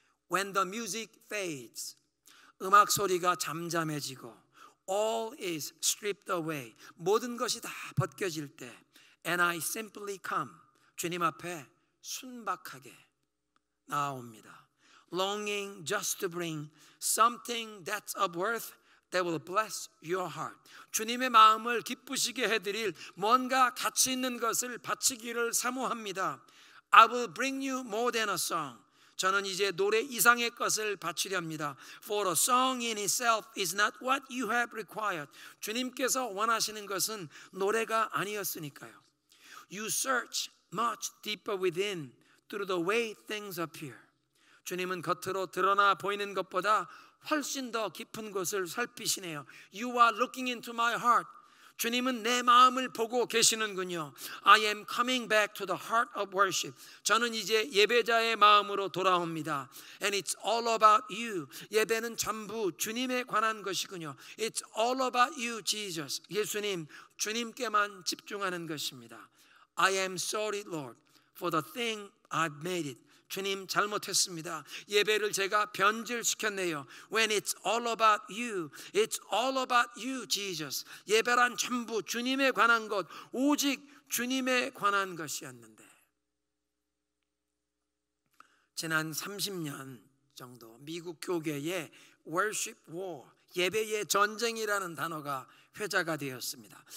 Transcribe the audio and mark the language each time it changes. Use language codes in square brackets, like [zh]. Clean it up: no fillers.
[en] When the music fades, [ko] 음악 소리가 잠잠해지고 [en] All is stripped away, [ko] 모든 것이 다 벗겨질 때 [en] And I simply come, [ko] 주님 앞에 순박하게 나옵니다. [en] Longing just to bring something that's of worth that will bless your heart. [ko] 주님의 마음을 기쁘시게 해드릴 뭔가 가치 있는 것을 바치기를 사모합니다. [en] I will bring you more than a song. [ko] 저는 이제 노래 이상의 것을 바치렵니다. [en] For a song in itself is not what you have required. [ko] 주님께서 원하시는 것은 노래가 아니었으니까요. [en] You search much deeper within through the way things appear. [ko] 주님은 겉으로 드러나 보이는 것보다 훨씬 더 깊은 곳을 살피시네요. [en] You are looking into my heart. [ko] 주님은 내 마음을 보고 계시는군요. [en] I am coming back to the heart of worship. [ko] 저는 이제 예배자의 마음으로 돌아옵니다. [en] And it's all about you. [ko] 예배는 전부 주님에 관한 것이군요. [en] It's all about you, Jesus. [ko] 예수님, 주님께만 집중하는 것입니다. [en] I am sorry, Lord, for the thing I've made it. [ko] 주님 잘못했습니다. 예배를 제가 변질시켰네요. [en] When it's all about you, it's all about you, Jesus. [ko] 예배란 전부 주님에 관한 것, 오직 주님에 관한 것이었는데 지난 30년 정도 미국 교계에 worship war, 예배의 전쟁이라는 단어가 회자가 되었습니다.